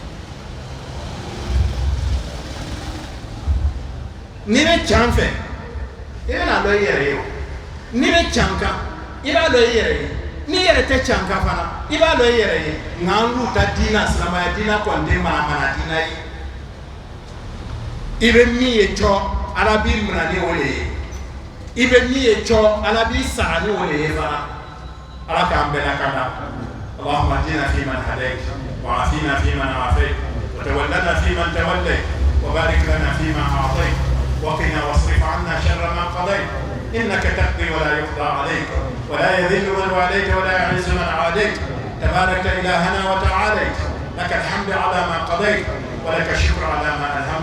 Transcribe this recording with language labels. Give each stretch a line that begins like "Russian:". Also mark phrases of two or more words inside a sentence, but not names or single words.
Bambara: n'i bɛ can fɛ i bɛna dɔn i yɛrɛ ye o n'i bɛ can kan i b'a dɔn i yɛrɛ ye n'i yɛrɛ tɛ can kan fana i b'a dɔn i yɛrɛ ye nka an k'u ta diinɛ silamɛya diinɛ kɔni tɛ manamana diinɛ ye i bɛ min ye cɔ ala b'i minɛ ni o de ye i bɛ min ye cɔ ala b'i sara ni o de ye fana ala k'an bɛɛ lakanda
Arabic: اللهم اهدنا فيمن هديت وعافنا فيمن عافيت وتولنا فيمن توليت وبارك لنا فيما اعطيت وقنا واصرف عنا شر ما قضيت انك تقضي ولا يقضى عليك ولا يذل من واليت ولا يعز من عاديت تبارك الهنا وتعاليت لك الحمد على ما قضيت ولك الشكر على ما الهمت